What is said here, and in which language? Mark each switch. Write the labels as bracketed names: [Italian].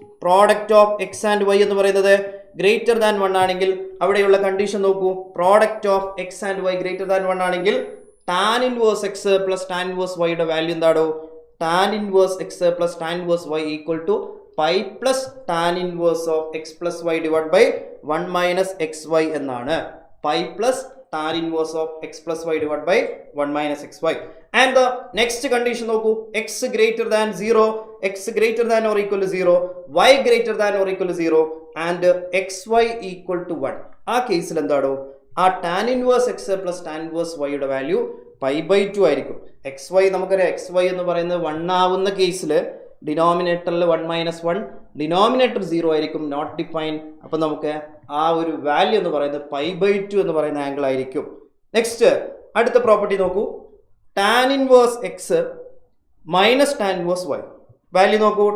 [Malayalam] Product of X and Y എന്ന് പറയുന്നത് greater than 1 ആണെങ്കിൽ അവിടെയുള്ള കണ്ടീഷൻ നോക്കൂ. Product of X and Y greater than 1 ആണെങ്കിൽ tan inverse X plus tan inverse വൈയുടെ വാല്യൂ എന്താണോ? Tan inverse X plus tan inverse Y equal to pi plus tan inverse of X plus Y divide by 1 minus X Y എന്നാണ്. [English] Pi plus tan inverse of x plus y divided by 1 minus xy. And the next condition നോക്കൂ. x greater than 0, x greater than or equal to 0, y greater than or equal to 0 and xy equal to 1. [Malayalam] ആ കേസിൽ എന്താണോ? ആ [English] tan inverse x plus tan inverse y [Malayalam] യുടെ value pi by 2 ആയിരിക്കും. xy നമുക്കറിയാം, xy എന്ന് പറയുന്നത് 1 ആവുന്ന കേസിൽ ഡിനോമിനേറ്ററിൽ 1 മൈനസ് 1, ഡിനോമിനേറ്റർ 0 ആയിരിക്കും, നോട്ട് ഡിഫൈൻ. അപ്പം നമുക്ക് ആ ഒരു വാല്യൂ എന്ന് പറയുന്നത് പൈ ബൈ 2 എന്ന് പറയുന്ന ആംഗിൾ ആയിരിക്കും. നെക്സ്റ്റ് അടുത്ത പ്രോപ്പർട്ടി നോക്കൂ. Tan inverse X minus tan inverse Y value നോക്കൂ.